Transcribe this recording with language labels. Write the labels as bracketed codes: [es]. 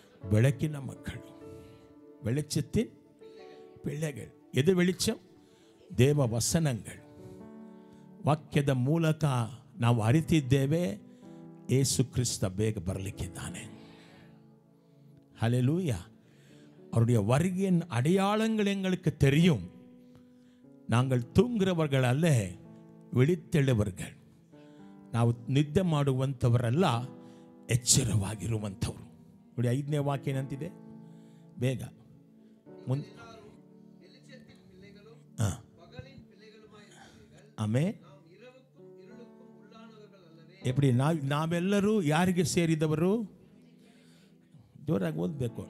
[kn] ಬೆಳಕಿನ ಮಕ್ಕಳು, [ta] வெளிச்சத்தின் பிள்ளைகள். எது வெளிச்சம்? [kn] ದೇವ ವಸನಗಳು. ವಾಕ್ಯದ ಮೂಲಕ ನಾವು ಅರಿತಿದ್ದೇವೆ, ಯೇಸು ಕ್ರಿಸ್ತ ಬೇಗ ಬರಲಿಕ್ಕಿದ್ದಾನೆ. [ta] ஹல்லேலூயா. அவருடைய வருகையின் அடையாளங்கள் எங்களுக்கு தெரியும். நாங்கள் தூங்குறவர்கள் அல்ல, விழித்தெழுவர்கள். [kn] ನಾವು ನಿದ್ದೆ ಮಾಡುವಂಥವರಲ್ಲ, ಎಚ್ಚರವಾಗಿರುವಂಥವರು. ನೋಡಿ, 5ನೇ ವಾಕ್ಯ ಏನಂತಿದೆ? ಬೇಗ ಆಮೇಲೆ ಎಪ್ಪಡಿ ನಾವೆಲ್ಲರೂ ಯಾರಿಗೆ ಸೇರಿದವರು? ಜೋರಾಗಿ ಓದಬೇಕು.